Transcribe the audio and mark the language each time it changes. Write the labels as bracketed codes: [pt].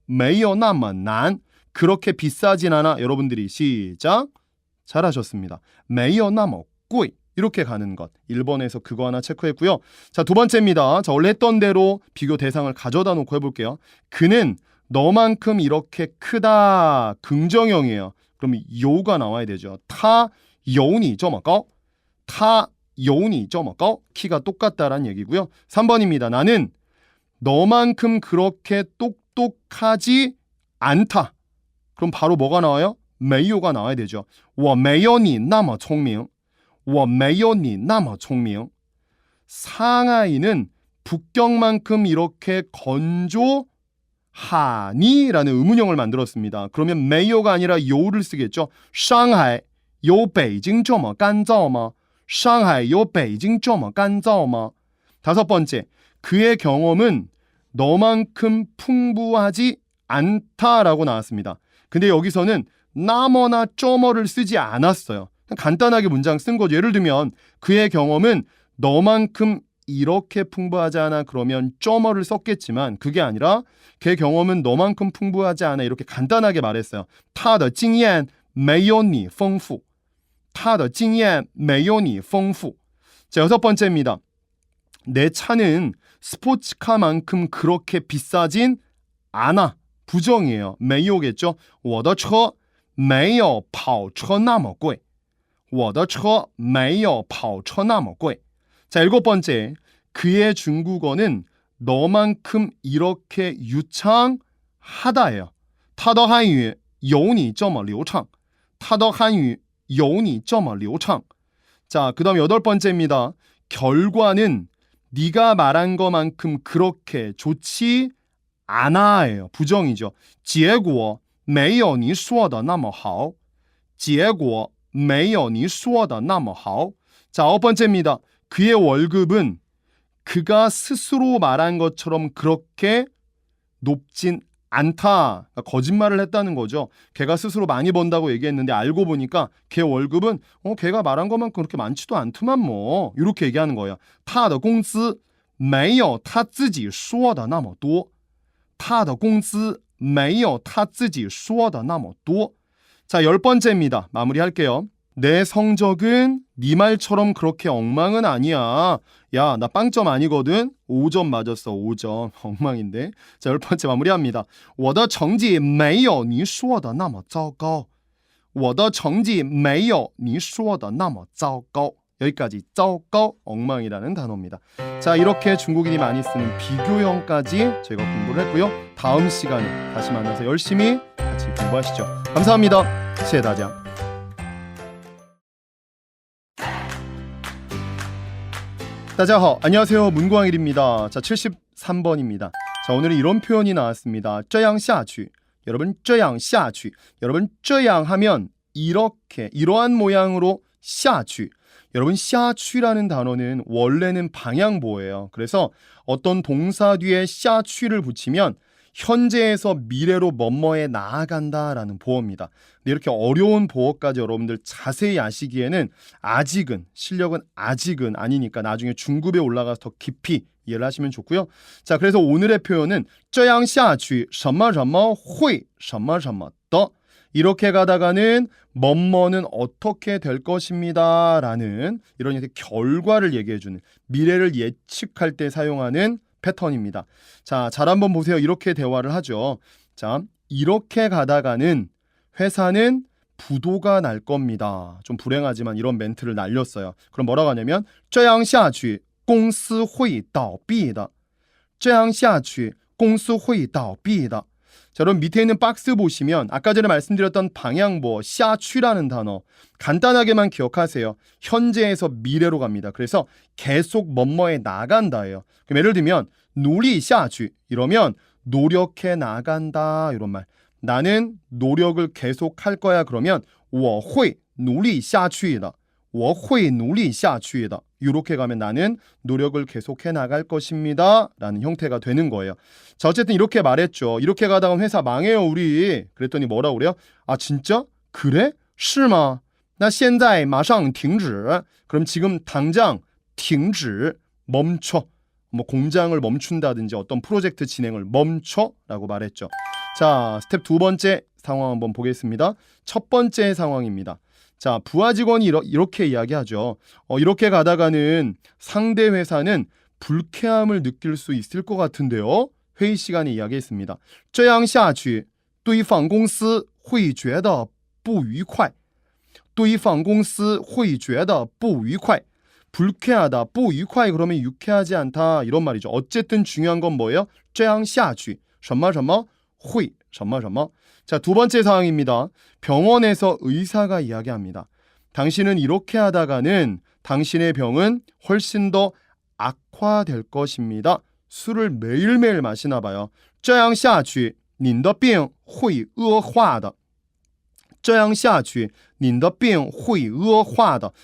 [zh] 没有那么难 [ko] 그렇게 비싸진 않아. 여러분들이 시작 잘하셨습니다. [zh] 没有那么贵 [ko] 이렇게 가는 것. 1번에서 그거 하나 체크했고요. 자, 두 번째입니다. 자, 원래 했던 대로 비교 대상을 가져다 놓고 해볼게요. 그는 너만큼 이렇게 크다. 긍정형이에요. 그럼 요가 나와야 되죠. [zh] 他有你这么高他有你这么高 [ko] 키가 똑같다란 얘기고요. 3번입니다. 나는 너만큼 그렇게 똑똑하지 않다. 그럼 바로 뭐가 나와요? 没有가 나와야 되죠. [zh] 我没有你那么聪明我没有你那么聪明 [ko] 상하이는 북경만큼 이렇게 건조하니? 라는 의문형을 만들었습니다. 그러면 没有가 아니라 요를 쓰겠죠. [zh] 上海有北京这么干燥吗? 上海有北京这么干燥吗? [ko] 다섯 번째, 그의 경험은 너만큼 풍부하지 않다라고 나왔습니다. 근데 여기서는 나머나 쪼머를 쓰지 않았어요. 간단하게 문장 쓴 거죠. 예를 들면 그의 경험은 너만큼 이렇게 풍부하지 않아 그러면 쪼머를 썼겠지만 그게 아니라 그의 경험은 너만큼 풍부하지 않아 이렇게 간단하게 말했어요. [zh] 他的经验没有你丰富他的经验没有你丰富 [ko] 자, 여섯 번째입니다. 내 차는 스포츠카만큼 그렇게 비싸진 않아. 부정이에요. 没有겠죠. [zh] 我的车没有跑车那么贵我的车没有跑车那么贵 [ko] 자, 일곱 번째. 그의 중국어는 너만큼 이렇게 유창하다예요. [zh] 他的汉语有你这么流畅他的汉语有你这么流畅 [ko] 자, 그 다음 여덟 번째입니다. 결과는 네가 말한 것만큼 그렇게 좋지 않아예요. 부정이죠. [zh] 结果没有你说的那么好结果没有你说的那么好 [ko] 자, 아홉 번째입니다. 그의 월급은 그가 스스로 말한 것처럼 그렇게 높진 않다. 그러니까 거짓말을 했다는 거죠. 걔가 스스로 많이 번다고 얘기했는데 알고 보니까 걔 월급은 걔가 말한 것만큼 그렇게 많지도 않더만 뭐 이렇게 얘기하는 거예요. [zh] 他的工资没有他自己说的那么多他的工资没有他自己说的那么多 [ko] 자, 열 번째입니다. 마무리할게요. 내 성적은 네 말처럼 그렇게 엉망은 아니야. 야, 나 빵점 아니거든. 5점 맞았어. 5점. 엉망인데. 자, 열 번째 마무리합니다. [zh] 我的成绩没有你说的那么糟糕我的成绩没有你说的那么糟糕 [ko] 여기까지 糟糕 엉망이라는 단어입니다. 자, 이렇게 중국인이 많이 쓰는 비교형까지 저희가 공부를 했고요. 다음 시간에 다시 만나서 열심히 같이 공부하시죠. 감사합니다. [zh] 谢谢大家. [ko] 다자허, 안녕하세요. 문광일입니다. 자, 73번입니다. 자, 오늘은 이런 표현이 나왔습니다. [zh] 这样下去 [ko] 여러분 [zh] 这样下去. [ko] 여러분 这样하면 이렇게 이러한 모양으로 下去. 여러분 下去라는 단어는 원래는 방향보예요. 그래서 어떤 동사 뒤에 下去를 붙이면 현재에서 미래로 뭐뭐에 나아간다라는 보어입니다. 근데 이렇게 어려운 보어까지 여러분들 자세히 아시기에는 아직은 실력은 아직은 아니니까 나중에 중급에 올라가서 더 깊이 이해를 하시면 좋고요. 자, 그래서 오늘의 표현은 [zh] 这样下去什么什么会什么什么的. [ko] 이렇게 가다가는 뭐뭐는 어떻게 될 것입니다 라는 이런 이렇게 결과를 얘기해주는 미래를 예측할 때 사용하는 패턴입니다. 자, 잘 한번 보세요. 이렇게 대화를 하죠. 자, 이렇게 가다가는 회사는 부도가 날 겁니다. 좀 불행하지만 이런 멘트를 날렸어요. 그럼 뭐라고 하냐면 [zh] 这样下去公司会倒闭的. 这样下去公司会倒闭的. [ko] 자, 여러분 밑에 있는 박스 보시면 아까 전에 말씀드렸던 방향보 下去라는 단어 간단하게만 기억하세요. 현재에서 미래로 갑니다. 그래서 계속 뭐뭐에 나간다예요. 그럼 예를 들면 [zh] 努力下去 [ko] 이러면 노력해 나간다 이런 말. 나는 노력을 계속 할 거야 그러면 [zh] 我会努力下去的. [ko] 我会努力下去的. 이렇게 가면 나는 노력을 계속해 나갈 것입니다 라는 형태가 되는 거예요. 자, 어쨌든 이렇게 말했죠. 이렇게 가다가 회사 망해요 우리. 그랬더니 뭐라고 그래요? 아 진짜? 그래? [zh] 是吗?那现在马上停止. [ko] 그럼 지금 당장 停止 멈춰. 뭐 공장을 멈춘다든지 어떤 프로젝트 진행을 멈춰 라고 말했죠. 자, 스텝 두 번째 상황 한번 보겠습니다. 첫 번째 상황입니다. 자, 부하 직원이 이렇게 이야기하죠. 이렇게 가다가는 상대 회사는 불쾌함을 느낄 수 있을 것 같은데요. 회의 시간에 이야기했습니다. [zh] 这样下去对方公司会觉得不愉快. 对方公司会觉得不愉快. [ko] 불쾌하다, 不愉快 그러면 유쾌하지 않다 이런 말이죠. 어쨌든 중요한 건 뭐예요? [zh] 这样下去什么什么会什么什么. [ko] 자, 두 번째 상황입니다. 병원에서 의사가 이야기합니다. 당신은 이렇게 하다가는 당신의 병은 훨씬 더 악화될 것입니다. 술을 매일매일 마시나 봐요. [zh] 这样下去你的病会恶化的. 这样下去你的病会恶化的.